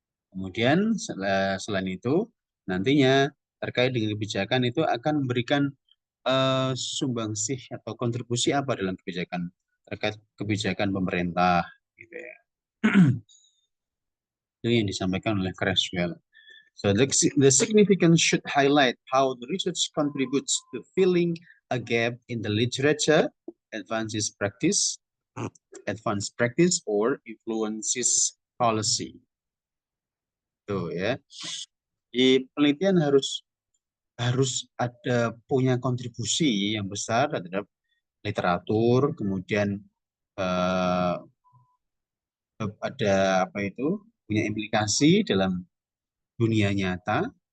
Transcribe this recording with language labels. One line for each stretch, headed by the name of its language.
Indonesian: Kemudian selain itu nantinya terkait dengan kebijakan itu akan memberikan sumbangsih atau kontribusi apa dalam kebijakan terkait kebijakan pemerintah gitu ya. Itu yang disampaikan oleh Creswell.
English: So the significance should highlight how the research contributes to filling a gap in the literature, advances practice, advanced practice, or influences policy.
Indonesian: Tuh ya. Di penelitian harus harus ada punya kontribusi yang besar terhadap literatur, kemudian eh, ada apa itu punya implikasi dalam dunia nyata.